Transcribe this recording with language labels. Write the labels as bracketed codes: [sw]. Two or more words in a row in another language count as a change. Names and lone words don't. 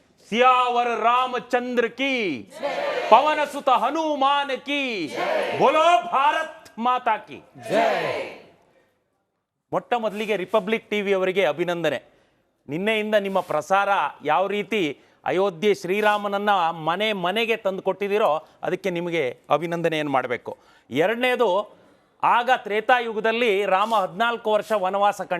[hi] सियावर रामचंद्र की, पवन सुत हनुमान की, बोलो भारत माता की [kn] ಮೊಟ್ಟ ಮೊದಲಿಗೆ ರಿಪಬ್ಲಿಕ್ ಟಿವಿ ಅವರಿಗೆ ಅಭಿನಂದನೆ. ನಿನ್ನೆಯಿಂದ ನಿಮ್ಮ ಪ್ರಸಾರ ಯಾವ ರೀತಿ ಅಯೋಧ್ಯೆ ಶ್ರೀರಾಮನನ್ನ ಮನೆ ಮನೆಗೆ ತಂದು ಕೊಟ್ಟಿದ್ದೀರೋ ಅದಕ್ಕೆ ನಿಮಗೆ ಅಭಿನಂದನೆಯನ್ನು ಮಾಡಬೇಕು. ಎರಡನೇದು, ಆಗ ತ್ರೇತಾಯುಗದಲ್ಲಿ ರಾಮ 14 ವರ್ಷ ವನವಾಸ ಕಂಡ.